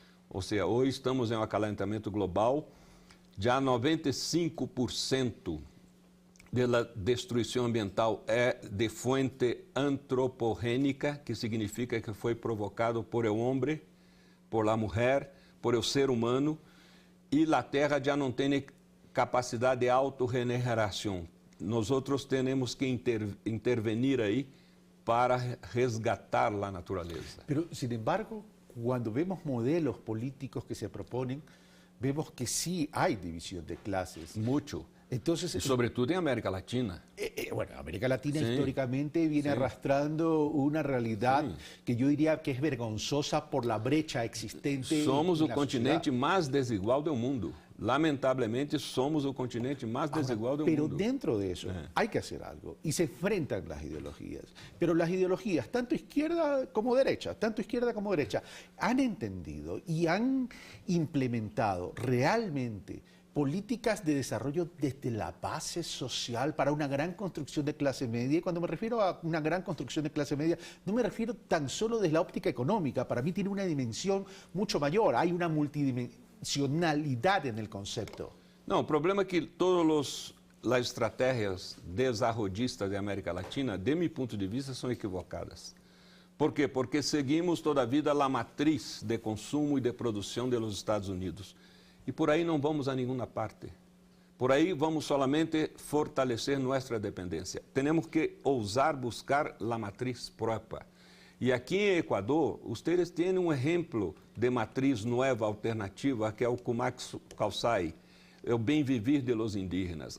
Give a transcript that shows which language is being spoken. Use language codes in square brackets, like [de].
[pt] Ou seja, hoje estamos em um acalentamento global, já 95% da destruição ambiental é de fonte antropogênica, que significa que foi provocado por o homem, por a mulher, por o ser humano, e a Terra já não tem capacidade de autorregeneração. Nós temos que intervenir aí para resgatar a natureza. [es] Pero, sin embargo, cuando vemos modelos políticos que se proponen, vemos que sí hay división de clases. Mucho. Entonces, y sobre todo en América Latina. Bueno, América Latina sí, históricamente viene arrastrando una realidad que yo diría que es vergonzosa por la brecha existente. [pt] Somos o continente mais desigual do mundo. Lamentavelmente, [es] somos o continente más desigual del mundo. Pero dentro de eso hay que hacer algo y se enfrentan las ideologías. Pero las ideologías, tanto izquierda como derecha, han entendido y han implementado realmente políticas de desarrollo desde la base social para una gran construcción de clase media. Y cuando me refiero a una gran construcción de clase media, no me refiero tan solo desde la óptica económica. Para mí tiene una dimensión mucho mayor. Hay una multidimensionalidad en el concepto. No, el problema es que todas las estrategias desarrollistas de América Latina, de mi punto de vista, son equivocadas. ¿Por qué? Porque seguimos [pt] toda a vida [es] la matriz de consumo y de producción de los Estados Unidos. [pt] E por aí não vamos a nenhuma parte. Por aí vamos solamente fortalecer nossa dependência. Temos que ousar buscar a matriz própria. E aqui em Equador, vocês têm um exemplo de matriz nova, alternativa, que é o Cumax Calçai, o bem viver [es] de los indígenas.